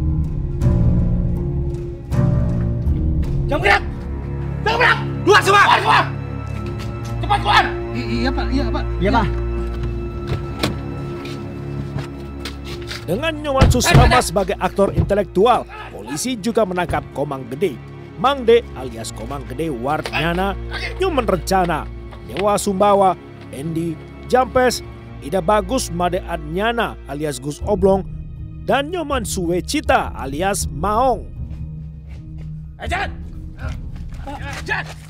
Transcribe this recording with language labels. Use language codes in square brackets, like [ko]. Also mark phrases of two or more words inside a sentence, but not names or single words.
[id] Jangan gerak! Jangan gerak! Keluar semua! Keluar semua! Cepat keluar! Iya Pak, iya Pak. Iya Pak. Dengan Nyoman Susrama sebagai aktor intelektual, polisi juga menangkap Komang Gede, Mangde alias Komang Gede Wardnyana, Nyoman Rencana, Dewa Sumbawa, Endi, Jampes, Ida Bagus Made Adnyana alias Gus Oblong, dan Nyoman Suwecita alias Maong. Jangan! Jangan!